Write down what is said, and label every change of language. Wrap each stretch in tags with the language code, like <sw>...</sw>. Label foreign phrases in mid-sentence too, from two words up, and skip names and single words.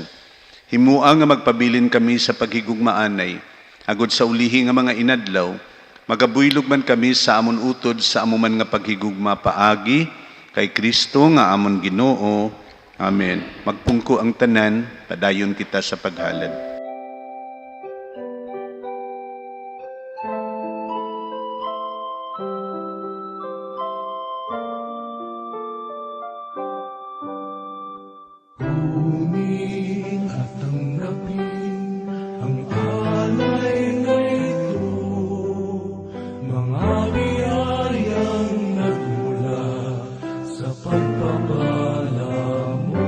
<hil>Himua nga magpabilin kami sa paghigugmaanay, agod sa ulihi nga mga inadlaw, magabuylog man kami sa amon utod sa amuman nga paghigugma paagi, kay Kristo nga amon Ginoo. Amen. Magpungko ang tanan, padayon kita sa paghalad.</hil> <tl>Kunin at tanggapin ang alay na ito, mga biyayang nagmula sa pagpapala mo.</tl>